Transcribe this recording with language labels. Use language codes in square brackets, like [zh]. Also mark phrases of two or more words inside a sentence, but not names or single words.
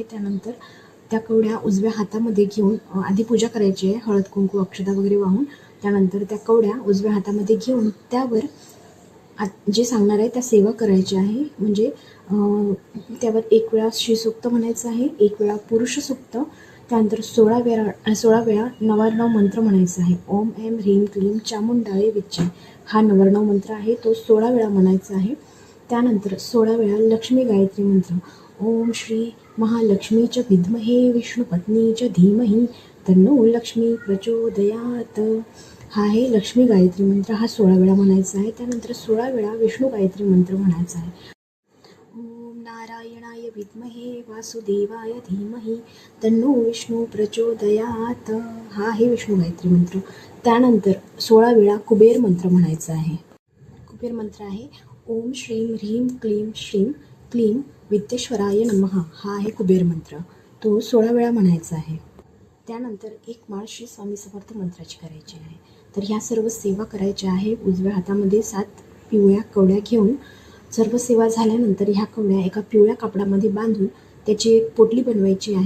[mr] त्यानंतर त्या कवड्या उजव्या हातामध्ये घेऊन आधी पूजा करायची आहे, हळद कुंकू अक्षता वगैरे वाहून. त्यानंतर त्या कवड्या उजव्या हातामध्ये घेऊन त्यावर जे सांगणार आहे त्या सेवा करायची आहे. म्हणजे त्यावर 1 वेळा श्रीसूक्त म्हणायचं आहे, 1 वेळा पुरुष सूक्त, त्यानंतर 16 वेळा नवार्णव मंत्र म्हणायचा आहे. [sa] ओम ऐं ह्रीं क्लीं चामुंडाय विच्चे [mr] हा नवार्णव मंत्र आहे, तो 16 वेळा म्हणायचा आहे. त्यानंतर 16 वेळा लक्ष्मी गायत्री मंत्र, [sa] ओम श्री महालक्ष्मीच विद्महे विष्णुपत्नीच धीमहि तन्नो लक्ष्मी प्रचोदयात [mr] हा आहे लक्ष्मी गायत्री मंत्र. हा 16 वेळा म्हणायचा आहे. त्यानंतर 16 वेळा विष्णू गायत्री मंत्र म्हणायचा आहे. [sa] ओम नारायणाय विद्महे वासुदेवाय धीमहि तन्नो विष्णू प्रचोदयात [mr] हा आहे विष्णू गायत्री मंत्र. त्यानंतर 16 वेळा कुबेर मंत्र म्हणायचा आहे. कुबेर मंत्र आहे [sa] ओम श्रीं ह्रीं क्लीं श्रीं क्लीं विद्येश्वराय नमः [mr] हा आहे कुबेर मंत्र, तो 16 वेळा म्हणायचा आहे. त्यानंतर 1 माळ श्री स्वामी समर्थ मंत्राची करायची आहे. तर ह्या सर्व सेवा करायच्या आहे. उजव्या हातामध्ये 7 पिवळ्या कवड्या घेऊन सर्व सेवा झाल्यानंतर ह्या कवड्या एका पिवळ्या कापडामध्ये बांधून त्याची एक पोटली बनवायची आहे.